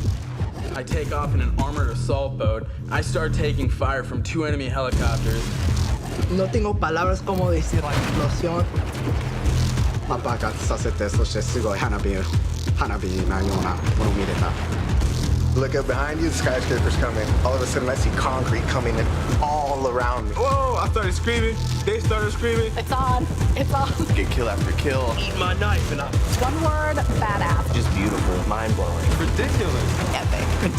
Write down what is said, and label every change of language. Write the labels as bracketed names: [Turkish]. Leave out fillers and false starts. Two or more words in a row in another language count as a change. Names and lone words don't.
[English] I take off in an armored assault boat. I start taking fire from 2 enemy helicopters. [Spanish] No tengo palabras como decir la explosión. [Japanese] 爆発させて、そしてすごい花火なようなものを見れた。 [English] Look up behind you, the skyscraper's coming. All of a sudden, I see concrete coming in all around me. Whoa! I started screaming. They started screaming. It's on. It's on. Get kill after kill. Eat my knife and I... One word, badass. Just beautiful. Mind-blowing. Ridiculous. Epic.